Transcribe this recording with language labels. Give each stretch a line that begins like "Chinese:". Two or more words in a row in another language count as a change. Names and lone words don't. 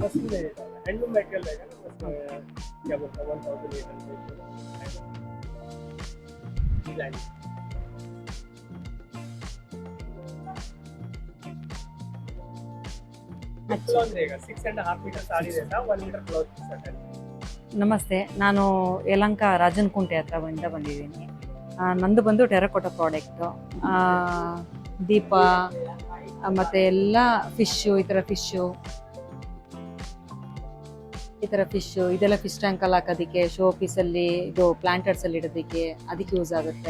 Hindi: बस नहीं रहेगा, हैंडलूम मटेरियल रहेगा ना, बस क्या बोलता है 1800 डिजाइन. अच्छा. ब्लाउज रहेगा, 6.5 मीटर साड़ी रहता है, 1 मीटर ब्लाउज पीस रहता है.
Kannada: ನಮಸ್ತೆ, ನಾನು ಯಲಹಂಕ ರಾಜನ್ ಕುಂಟೆ ಹತ್ರ ಬಂದಿದ್ದೀನಿ. ನಂದು ಬಂದು ಟೆರಕೋಟಾ ಪ್ರಾಡಕ್ಟು, ದೀಪ ಮತ್ತು ಎಲ್ಲ ಫಿಶ್ಶು, ಈ ಥರ ಫಿಶ್ಶು ಇದೆಲ್ಲ ಫಿಶ್ ಟ್ಯಾಂಕಲ್ಲಿ ಹಾಕೋದಕ್ಕೆ, ಶೋ ಪೀಸಲ್ಲಿ, ಇದು ಪ್ಲಾಂಟರ್ಸಲ್ಲಿ ಇಡೋದಕ್ಕೆ ಅದಕ್ಕೆ ಯೂಸ್ ಆಗುತ್ತೆ.